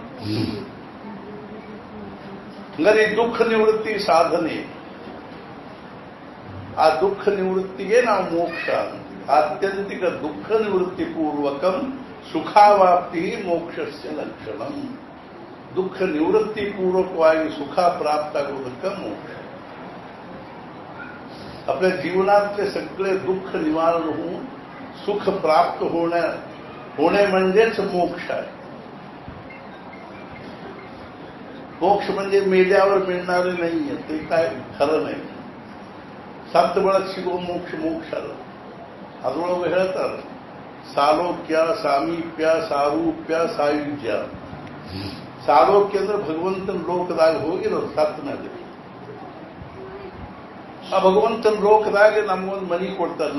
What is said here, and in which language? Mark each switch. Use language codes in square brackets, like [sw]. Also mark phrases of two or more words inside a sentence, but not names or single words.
[kn] ಹಂಗಾರೆ ದುಃಖ ನಿವೃತ್ತಿ ಸಾಧನೆ, ಆ ದುಃಖ ನಿವೃತ್ತಿಗೆ ನಾವು ಮೋಕ್ಷ. [sa] ಆತ್ಯಂತಿಕ ದುಃಖ ನಿವೃತ್ತಿ ಪೂರ್ವಕಂ ಸುಖಾವಾಪ್ತಿ ಮೋಕ್ಷಸ್ಯ ಲಕ್ಷಣಂ. [kn] ದುಃಖ ನಿವೃತ್ತಿ ಪೂರ್ವಕವಾಗಿ ಸುಖ ಪ್ರಾಪ್ತ ಆಗುವುದಕ್ಕೆ ಮೋಕ್ಷ. [mr] आपल्या जीवनातले सगळे दुःख निवारण होऊन सुख प्राप्त होणे म्हणजेच मोक्ष आहे. मोक्ष म्हणजे मेल्यावर मिळणारे नाहीये, ते काय खरं नाही. [kn] सप्त ಬಳಕ ಸಿಗುವ ಮೋಕ್ಷ ಅಲ್ಲ. ಅದರೊಳಗೆ ಹೇಳ್ತಾರೆ ಸಾಲೋಕ್ಯ, ಸಾಮೀಪ್ಯ, ಸಾರೂಪ್ಯ, ಸಾಯುಜ್ಯ. ಸಾಲೋಕ್ಯ ಅಂದ್ರೆ ಭಗವಂತನ ಲೋಕದಾಗ ಹೋಗಿರೋದು ಸತ್ತ ಮೇಲೆ. ಆ ಭಗವಂತನ ಲೋಕದಾಗ ನಮಗೊಂದು ಮನೆ ಕೊಡ್ತಾರೆ.